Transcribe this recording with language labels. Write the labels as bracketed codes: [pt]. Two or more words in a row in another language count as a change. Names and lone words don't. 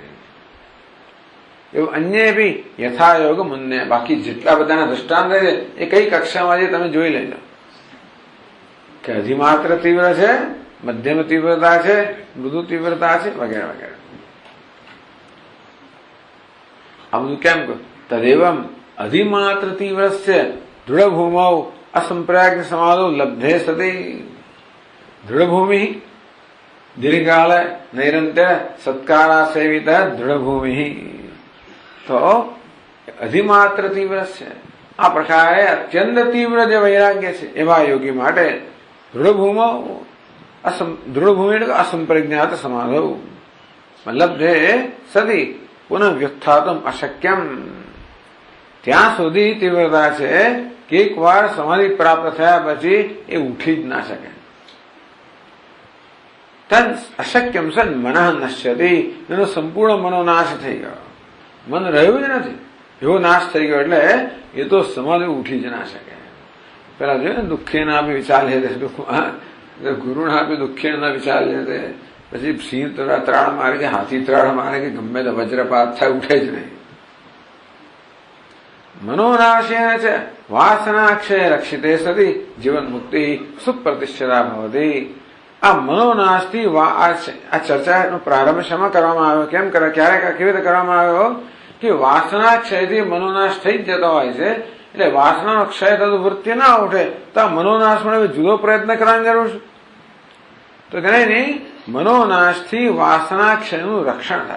[gu] એવું અન્ય બી યથાયોગ મુન્ને, બાકી જેટલા બધાના દ્રષ્ટાંત છે એ કઈ કક્ષામાં છે તમે જોઈ લેજો કે અધિમાત્ર તીવ્ર છે, મધ્યમ તીવ્રતા છે, મૃદુ તીવ્રતા છે વગેરે વગેરે। આ બધું કેમ કહ્યું? [sa] તદેવમ અધિમાત્ર તીવ્રસ્ય દૃઢભૂમૌ असंप्रज्ञ समाधो लब्धे सति। दृढ़भूमि दीर्घकाल नैरंतर सत्कारा सेवित दृढ़भूमि। [gu] તો અધિમાત્ર તીવ્ર સે આ પ્રકારે અત્યંત તીવ્ર જો વૈરાગ્ય સે એવં યોગી માટે [sa] दृढ़भूमौ दृढ़भूमि असंप्रज्ञात समाधो लब्धे सति पुनः व्युत्थातुम अशक्यम। [gu] ત્યાં સુધી તીવ્રતા છે કે એક વાર સમાધિ પ્રાપ્ત થયા પછી એ ઉઠી જ ના શકે। [sa] તન અશક્યમ સન મનઃ નશ્યતિ, [gu] એનો સંપૂર્ણ મનોનાશ થઈ ગયો, મન રહ્યું જ નથી, એવો નાશ થઈ ગયો। એટલે એ તો સમાધિ ઉઠી જ ના શકે। પેલા જોયું ને દુઃખે ના બી વિચાર લે, ગુરુ ના બી દુઃખે ના વિચાર લે, પછી સિંહ ત્રાળ મારે કે હાથી ત્રાળ મારે કે ગમે તે વજ્રપાત થાય ઉઠે જ નહીં। [sa] मनोनाशेन च वासनाक्षय रक्षिते सति जीवन मुक्ति सुप्रतिष्ठिता भवति। [gu] आ मनोनाशથી આ ચર્ચાનો પ્રારંભ શેમાં કરવામાં આવ્યો, કેમ કરે, ક્યારે કેવી રીતે કરવામાં આવ્યો કે વાસના ક્ષયથી મનોનાશ થઈ જ જતો હોય છે। એટલે વાસનાનો ક્ષય થતો વૃત્તિ ના ઉઠે તો આ મનોનાશ માટે જુદો પ્રયત્ન કરવાની જરૂર છે? તો કે નહીં, મનોનાશથી વાસના ક્ષયનું રક્ષણ થાય।